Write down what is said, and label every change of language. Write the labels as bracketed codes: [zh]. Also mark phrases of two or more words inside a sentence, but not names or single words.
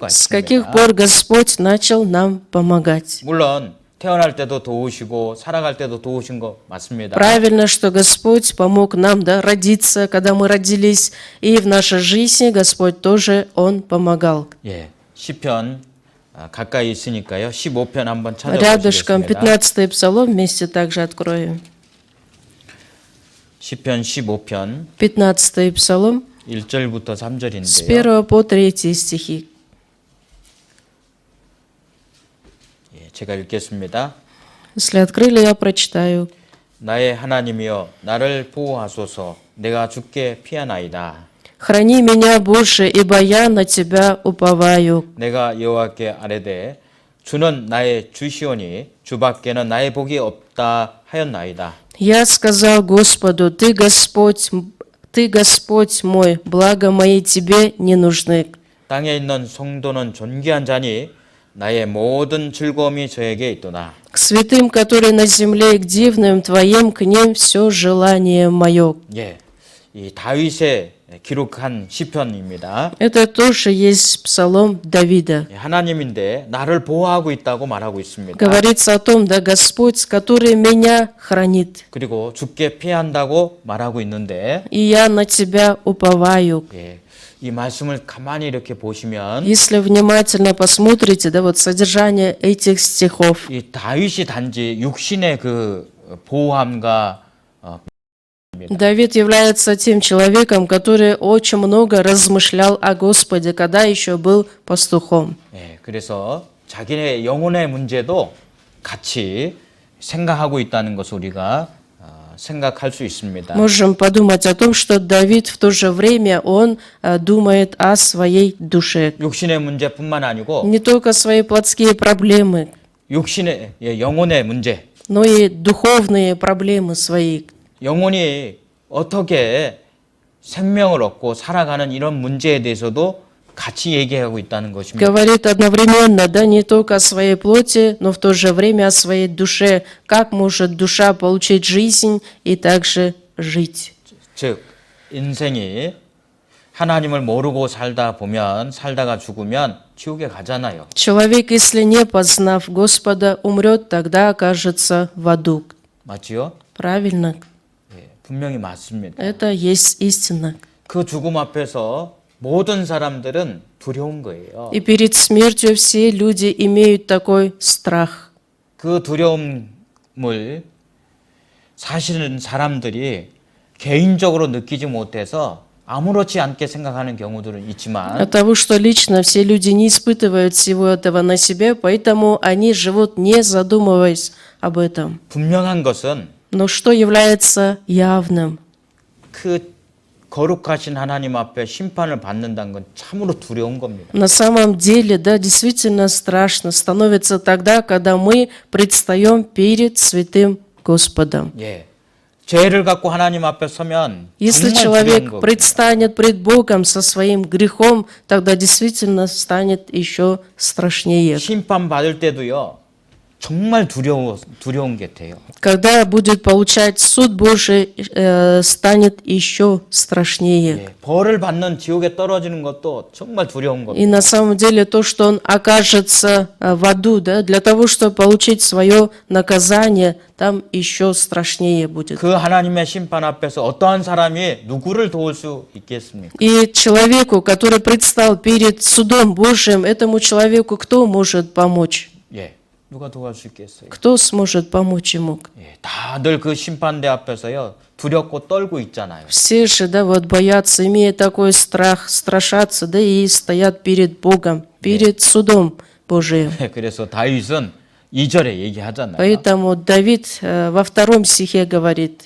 [ru] С каких [ko] 있습니다. [ru] пор Господь начал нам помогать? [ko] 물론 태어날 때도 도우시고 살아갈 때도 도우신 거 맞습니다. [ru] Правильно, что Господь помог нам, да, родиться, когда мы родились, и в нашей жизни Господь тоже, Он помогал. [ko] 예, 시편 가까이 있으니까요. 15편 한번 [ru] Рядышком [ko] 찾아보시겠습니다. [ru] 15-й псалом вместе также откроем. [ko] 시편 15편 [ru] 15-й псалом [ko] 1절부터 [ru] с [ko] 3절인데요. [ru] 1 по 3 стихи. [ko] 예, 제가 읽겠습니다. [ru] Если открыли, я прочитаю. [ko] 나의 하나님이여 나를 보호하소서 내가 주께 피하나이다. [ru] «Храни меня, Боже, ибо я на Тебя уповаю. [ko] 내가 여호와께 아뢰되 주는 나의 주시오니 주밖에는 나의 복이 없다 하였나이다. [ru] Я сказал Господу, Ты Господь мой, благо мои Тебе не нужны. [ko] 땅에 있는 성도는 존귀한 자니 나의 모든 즐거움이 저에게 있도다. [ru] К святым, которые на земле, и к дивным Твоим, к ним все желание мое». [ko] 예, 이 다윗의 기록한 시편입니다. [ru] Это тоже есть псалом Давида. [ko] 예, 하나님인데 나를 보호하고 있다고 말하고 있습니다. [ru] Говорится о том, да, Господь, который меня хранит, [ko] 그리고 주께 피한다고 말하고 있는데 [ru] и я на Тебя уповаю. [ko] 예, 이 말씀을 가만히 이렇게 보시면 [ru] Если внимательно посмотрите, да, вот содержание этих стихов, [ko] 이 다윗이 단지 육신의 그 보호함과 [ru] Давид является тем человеком, который очень много размышлял о Господе, когда еще был пастухом. [ko] 예, 그래서 자기의 영혼의 문제도 같이 생각하고 있다는 것을 우리가 생각할 수 있습니다. [ru] Можем подумать о том, что Давид в то же время, он думает о своей душе. [ko] 육신의 문제뿐만 아니고 [ru] Не только свои плотские проблемы, [ko] 육신의 영혼의 문제, [ru] но и духовные проблемы свои. [ko] 영혼이 어떻게 생명을 얻고 살아가는 이런 문제에 대해서도 같이 얘기하고 있다는 것입니다. [ru] Говорит одновременно, да, не только о своей плоти, но в то же время о своей душе. Как может душа получить жизнь и также жить? [ko] 즉 인생이 하나님을 모르고 살다가 죽으면 지옥에 가잖아요. [ru] Человек, если не познав Господа, умрет, тогда окажется в аду. [ko] 맞지요? [ru] Правильно? [ko] 예, 분명히 맞습니다. [ru] Это есть истина. [ko] 그 죽음 앞에서 모든 사람들은 두려운 거예요. [ru] И перед смертью все люди имеют такой страх. [ko] 그 두려움을 사실은 사람들이 개인적으로 느끼지 못해서 아무렇지 않게 생각하는 경우들은 있지만 [ru] От того, что лично все люди не испытывают всего этого на себе, поэтому они живут не задумываясь об этом. [ko] 분명한 것은 [ru] Но что является явным? [ko] 그 거룩하신 하나님 앞에 심판을 받는다는 건 참으로 두려운 겁니다. [ru] На самом деле, да, действительно страшно становится тогда, когда мы предстаем перед святым Господом. [ko] 예. 죄를 갖고 하나님 앞에 서면 [ru] Если [ko] 정말 두려운 [ru] человек [ko] 겁니다. [ru] предстанет пред Богом со своим грехом, тогда действительно станет еще страшнее. [ko] 심판 받을 때도요. 정말 두려운 게 돼요. [ru] Когда будет получать суд Божий, станет еще страшнее. [ko] 예. 벌을 받는 지옥에 떨어지는 것도 정말 두려운 겁니다. [ru] И на самом деле то, что он окажется в аду, да, для того, чтобы получить свое наказание, там еще страшнее будет. [ko] 그 하나님의 심판 앞에서 어떠한 사람이 누구를 도울 수 있겠습니까? [ru] И человеку, который предстал перед судом Божьим, этому человеку кто может помочь? [ko] 예. 누가 도울 수 있겠어요? [ru] Кто сможет помочь ему? [ko] 예. 다들 그 심판대 앞에서요. 두렵고 떨고 있잖아요. [ru] Все же, да, вот боятся, имея такой страх, страшатся, да, и стоят перед Богом, перед судом Божиим. [ko] 그래서 다윗은 2절에 얘기하잖아요. [ru] Поэтому Давид во 2 стихе говорит,